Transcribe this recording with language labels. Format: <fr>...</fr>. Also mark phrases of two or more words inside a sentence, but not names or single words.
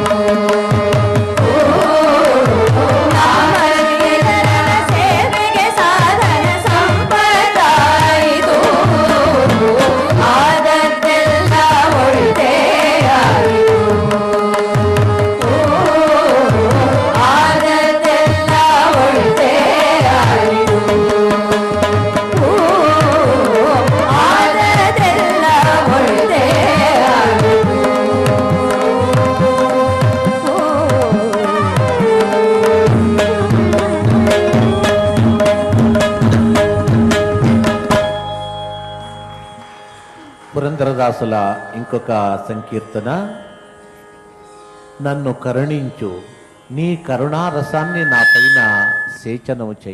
<kn>ನಾಮರ್ಗಿದರನ ಸೇವೆಗೆ ಸಾಧನ ಸಂಪತ್ತಾಯಿತು ಆದದ್ದೆಲ್ಲ ಒಳಿದೇ ಆಯಿತು ಆದದ್ದೆಲ್ಲ ಒಳಿದೇ ಆಯಿತು ಆದದ್ದೆಲ್ಲ ಒಳಿದೇ</kn> <te>పురంధరదాసుల ఇంకొక సంకీర్తన, నన్ను కరుణించు నీ కరుణారసాన్ని నా పైన సేచనము చేయి.</te>